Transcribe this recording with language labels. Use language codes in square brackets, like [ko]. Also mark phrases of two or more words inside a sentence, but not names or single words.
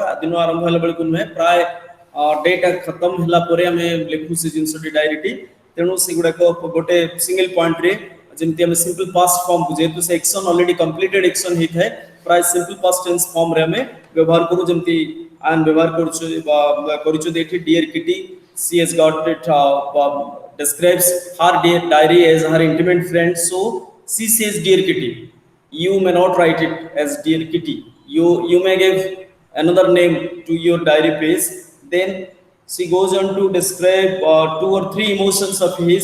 [or] ଦିନ ଆରମ୍ଭ ହେଲା ବେଳକୁ ନୁହେଁ, ପ୍ରାୟ ଡେଟା ଖତମ ହେଲା ପରେ ଆମେ ଲେଖୁ ସେ ଜିନିଷଟି ଡାଏରୀଟି। ତେଣୁ ସେଗୁଡ଼ାକ ଗୋଟେ [en] single point-re, [or] ଯେମିତି ଆମେ [en] simple past form-ku, [or] ଯେହେତୁ ସେ [en] action already completed action [or] ହେଇଥାଏ, ପ୍ରାୟ [en] simple past tense form-re [or] ଆମେ ବ୍ୟବହାର କରୁ। ଯେମିତି ଆମେ ବ୍ୟବହାର କରୁଛୁ କରୁଛୁ ଏଠି, [en] dear Kitty, she has got it describes her dear diary as her intimate friend, so she says dear kitty. You may not write it as dear kitty, you may give another name to your diary page. Then she goes on to describe two or three emotions of his.